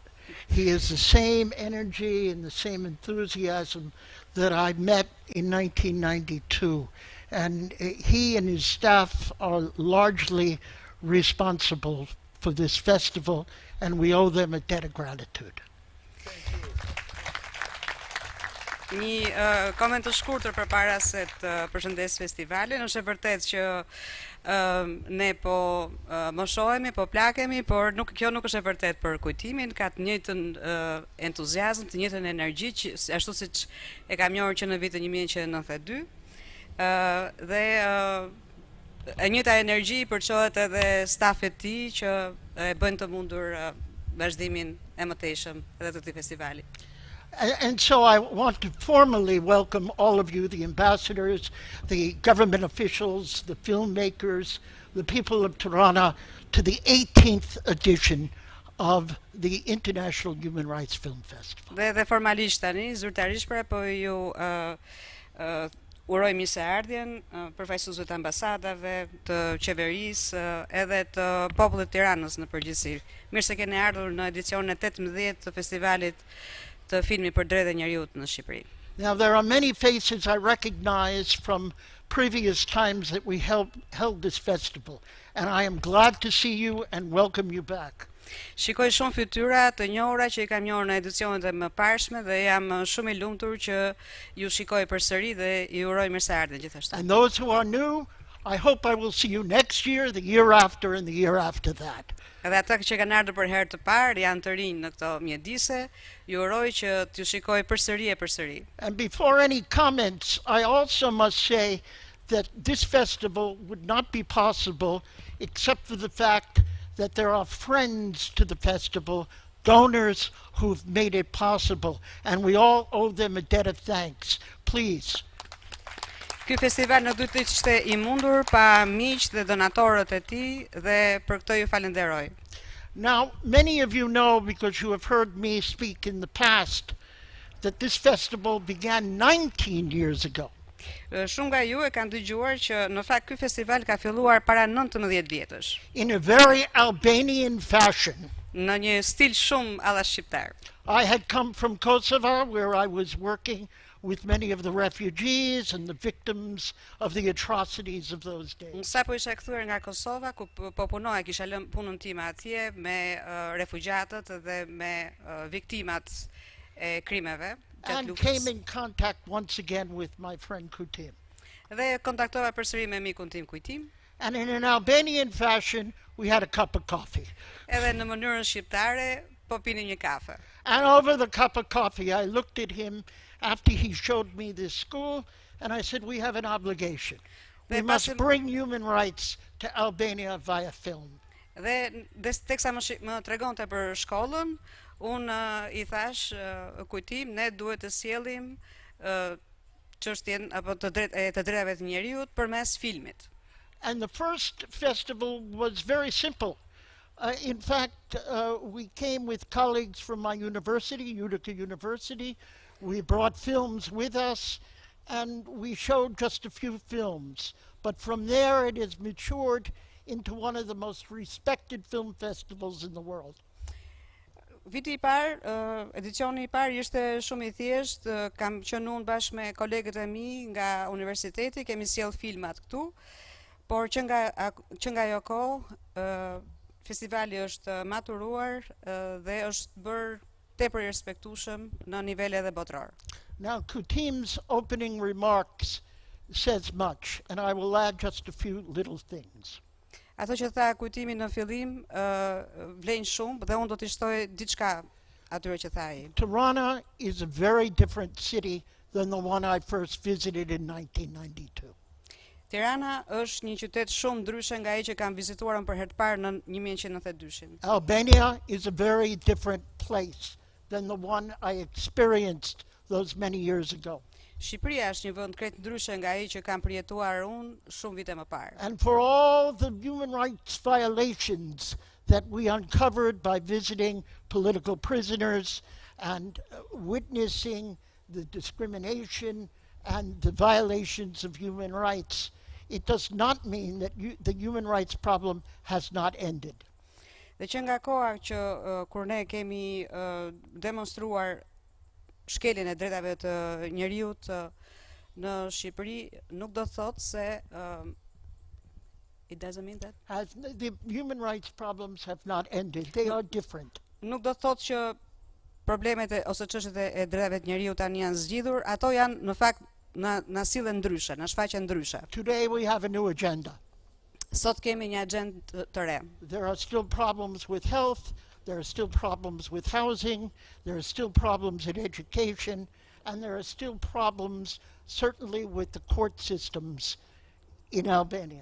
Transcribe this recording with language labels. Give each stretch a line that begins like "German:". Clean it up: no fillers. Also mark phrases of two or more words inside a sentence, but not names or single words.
English: He has the same energy and the same enthusiasm that I met in 1992. And he and his staff are largely responsible for this festival, and we owe them a debt of gratitude. Thank you.
Albanian: Një koment të shkurtër përpara se të përshëndes festivalin. Është e vërtetë që ne po moshohemi, po plakemi, por kjo nuk është e vërtetë për kujtimin, ka të njëjtën entuziazëm, të njëjtën energji, ashtu siç e kam njohur që në vitin 1992. Dhe e njëjta energji përçohet edhe stafit të tij që e bëjnë të mundur vazhdimin e mëtejshëm edhe të këtij festivali.
English: And so I want to formally welcome all of you, the ambassadors, the government officials, the filmmakers, the people of Tirana, to the 18th edition of the International Human Rights Film Festival.
Albanian: Dhe formalisht tani, zyrtarisht pra po ju uroj mirëseardhjen përfaqësuesve të ambasadave, të qeverisë, edhe të popullit të Tiranës në përgjithësi. Mirë se keni ardhur në edicionin e 18 të festivalit të filmit për drejtë e njerëzit në Shqipëri.
English: Now there are many faces I recognize from previous times that we held this festival, and I am glad to see you and welcome you back.
Albanian: Shikoj shumë fytyra të njohura që I kam njohur në edicionet e mëparshme dhe jam shumë I lumtur që ju shikoj përsëri dhe I uroj mirëseardhje gjithashtu.
English: And those who are new, I hope I will see you next year, the year after, and the year after that.
Albanian: Edhe ata që kanë ardhur për herë të parë, janë të rinj në këto mjedise, ju uroj që t'ju shikoj përsëri e përsëri.
English: And before any comments, I also must say that this festival would not be possible except for the fact that there are friends to the festival, donors who've made it possible, and we all owe them a debt of thanks. Please.
Albanian: Ky festival nuk duhet të ishte I mundur pa miq dhe donatorët e tij dhe për këtë ju falenderoj.
English: Now, many of you know, because you have heard me speak in the past, that this festival began 19 years ago.
Albanian: Shumë nga ju e kanë dëgjuar që në fakt ky festival ka filluar para 19 vjetësh.
English: In a very Albanian fashion.
Albanian: Në një stil shumë alla shqiptar.
English: I had come from Kosovo, where I was working with many of the refugees and the victims of the atrocities of those days.
Albanian: Sapo isha kthyer nga Kosova, ku po punoja, kisha lënë punën time atje me refugjatët dhe me viktimat e krimeve.
English: And came in contact once again with my friend Kutim.
Albanian: Dhe kontaktova përsëri me mikun tim Kujtim.
English: And in an Albanian fashion, we had a cup of coffee.
Albanian: Edhe në mënyrën shqiptare, po pinim një kafe.
English: And over the cup of coffee, I looked at him after he showed me this school, and I said, we have an obligation. We must bring human rights to Albania via film.
Albanian: Dhe teksa më tregonte për shkollën, unë I thash Kujtim, ne duhet të sjellim çështjen apo të drejtave të njerëzit përmes filmit.
English: And the first festival was very simple. In fact, we came with colleagues from my university, Utica University. We brought films with us, and we showed just a few films. But from there, it has matured into one of the most respected film festivals in the world.
Albanian: Viti I parë, edicioni I parë ishte shumë I thjeshtë, kam qenë unë bashkë me kolegët e mi nga universiteti, kemi sjell filmat këtu, por që nga ajo kohë, festivali është maturuar dhe është bërë tepër I respektueshëm në nivel edhe botror.
English: Now, Kutim's opening remarks says much, and I will add just a few little things.
Albanian: Ato që tha Kujtimi në fillim vlen shumë dhe unë do të shtoj diçka atyre që tha ai.
English: Tirana is a very different city than the one I first visited in 1992.
Albanian: Tirana është një qytet shumë ndryshe nga ai që kam vizituar për herë të parë në 1992.
English: Albania is a very different place than the one I experienced those many years ago.
Albanian: Shqipëria është një vend krejt ndryshe nga ai që kam përjetuar unë shumë vite më parë.
English: And for all the human rights violations that we uncovered by visiting political prisoners and witnessing the discrimination and the violations of human rights, it does not mean that the human rights problem has not ended.
Albanian: Dhe që nga koha që kur ne kemi demonstruar shkeljen e drejtave të njerëzit në Shqipëri, nuk do thotë se
English: it doesn't mean that The human rights problems have not ended. They are different.
Albanian: Nuk do thotë që problemet ose çështjet e drejtave të njeriut tani janë zgjidhur, ato janë në fakt na sillen ndryshe, na shfaqen ndryshe.
English: Today we have a new agenda.
Albanian: Sot kemi një agjendë të re.
English: There are still problems with health, there are still problems with housing, there are still problems in education, and there are still problems certainly with the court systems in Albania.